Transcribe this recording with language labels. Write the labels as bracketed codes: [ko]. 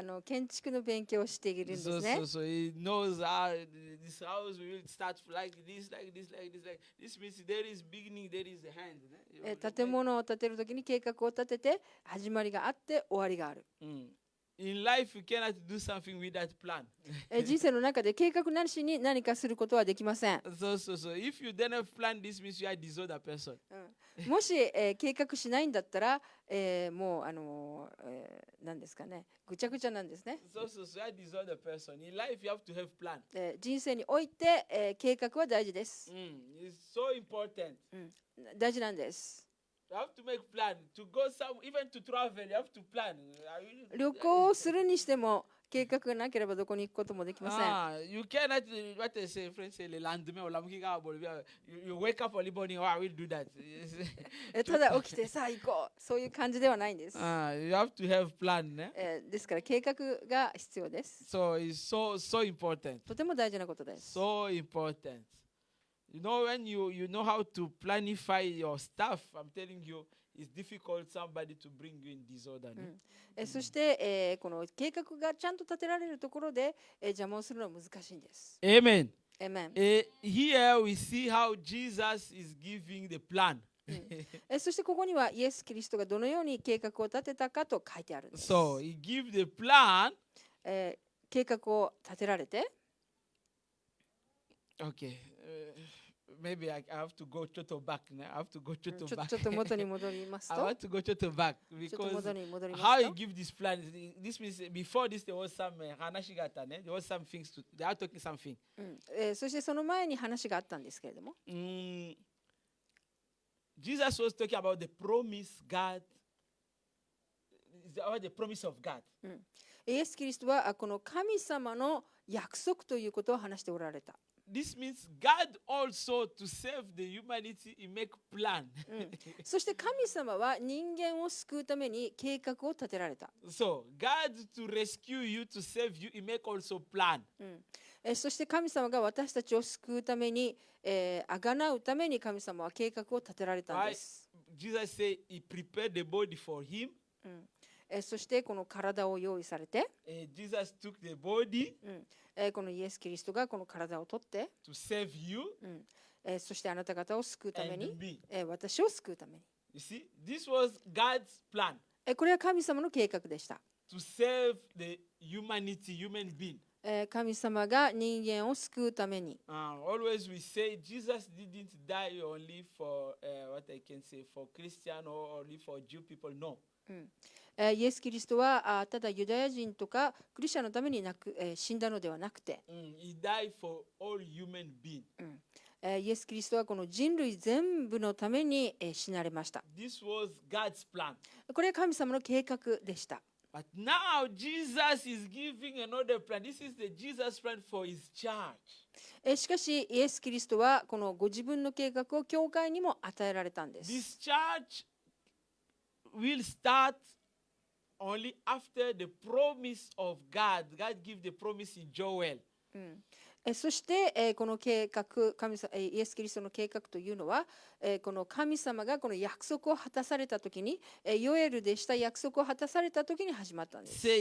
[ja] 建築の勉強をしているんですね。 [en] So he knows this house will start like this, like this, like this, like this. Means there is beginning, there is a hand. [ja] 建物を建てるときに計画を立てて始まりがあって終わりがある。 [en] In life, you cannot do something without plan. [ja] 人生の中で計画なしに何かすることはできません。 [en] So if you don't have plan, this means you are a disordered person. [ja] もし、計画しないんだったら、もう何ですかね、ぐちゃぐちゃなんですね。 [en] So you are a disordered person. In life, you have to have plan. [ja] 人生において、計画は大事です。 [en] It's so important. [ja] 大事なんです。 [en] You have to make plan to go even to travel. You have to plan. [ja] 旅行をするにしても計画がなければどこに行くこともできません。 [en] You cannot, what they say, French say, [fr] le lendemain, [en] you wake up early morning, oh, I will do that. [ja] ただ起きてさあ行こう、そういう感じではないんです。 [en] You have to have plan. [ja] ですから計画が必要です。 [en] So it's so important. [ja] とても大事なことです。 [en] So important. You know, when you know how to planify your stuff, I'm telling you, it's difficult somebody to bring you in disorder. [ja] そして、この計画がちゃんと立てられるところで、邪魔をするのは難しいんです。 [en] Amen. Amen. Here we see how Jesus is giving the plan. [ja] そしてここにはイエス・キリストがどのように計画を立てたかと書いてあるんです。 [en] So he gives the plan. [ja] 計画を立てられて、 [en] Okay. Maybe I have to go to back now. I have to go to [ja] ち [en] back. [ja] ょっと元に戻ります [en] I [ja] と、 [en] want to go to back [ja] ちょっと [en] because [ja] 元に戻りま [en] how [ja] す [en] he [ja] と、 [en] give this plan. This means before this there was some hanashigata. There was some things to. They are talking something. [ja] そしてその前に話があったんですけれども、 [en] Jesus was talking about the promise God. About the promise of God. [ja] イエス・キリストはこの神様の約束ということを話しておられた。 [en] This means God also to save the humanity. He make plan. [ja] そして神様は人間を救うために計画を立てられた。 [en] So God to rescue you, to save you, He make also plan. [ja] そして神様が私たちを救うために、あがなうために神様は計画を立てられたんです。 [en] Jesus said He prepared the body for Him. [ja] そしてこの体を用意されて、 [en] Jesus took the body [ja] このイエス・キリストがこの体を取って、 [en] to save you [ja] そしてあなた方を救うため [en] and [ja] に、 [en] me. [ja] 私を救うために。 [en] You see, this was God's plan [ja] これは神様の計画でした。 [en] to save the humanity, human being. [ja] 神様が人間を救うために。 [en] Always we say Jesus didn't die only for what I can say for Christian or only for Jew people. No. [ja] イエス・キリストはただユダヤ人とかクリスチャンのために死んだのではなくて、 [en] He died for all human beings. [ja] イエス・キリストはこの人類全部のために死なれました。 [en] This was God's plan. [ja] これは神様の計画でした。 [en] But now Jesus is giving another plan. This is the Jesus plan for His church. [ja] しかしイエス・キリストはこのご自分の計画を教会にも与えられたんです。 [en] This church will start only after the promise of God. God give the promise in Joel. [ja] そしてこの計画、イエス・キリストの計画というのは、この神様がこの約束を果たされたときに、ヨエルでした約束を果たされたときに始まったんです。